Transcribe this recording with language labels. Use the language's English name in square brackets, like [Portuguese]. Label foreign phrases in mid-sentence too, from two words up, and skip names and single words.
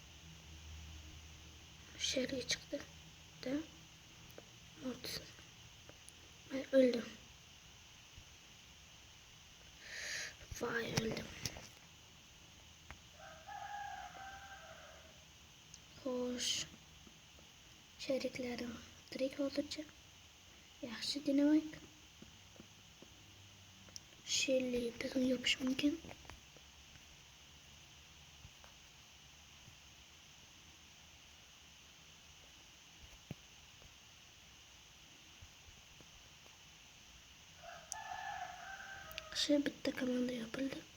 [Turkish] Dışarıya çıktı. Mortis. Ben öldüm. Vay, öldüm. Hoş. Şeriklerim direkt hozircha. [Uzbek] Yaxshi Dinamayk. Shelly bizni yopish mumkin. Yaxshi, bitta komanda yopildi.